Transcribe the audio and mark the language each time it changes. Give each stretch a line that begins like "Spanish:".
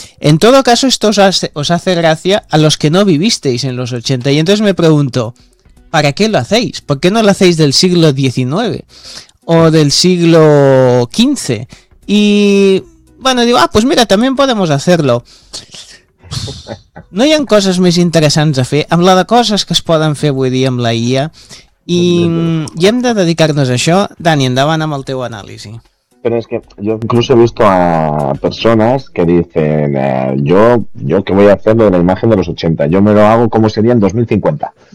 Spanish: En todo caso, esto os hace gracia a los que no vivisteis en los 80. Y entonces me pregunto, ¿para qué lo hacéis? ¿Por qué no lo hacéis del siglo XIX o del siglo XV? Y, bueno, digo, ah, pues mira, también podemos hacerlo.
Catalan: No hi ha coses més interessants a fer amb la de coses que es poden fer avui dia amb la IA, i hem de dedicar-nos a això. Dani, endavant amb el teu anàlisi. Però és que jo inclús he vist a persones que
Spanish: dicen jo que voy a hacer de la imagen de los 80, yo me lo hago como sería en 2050.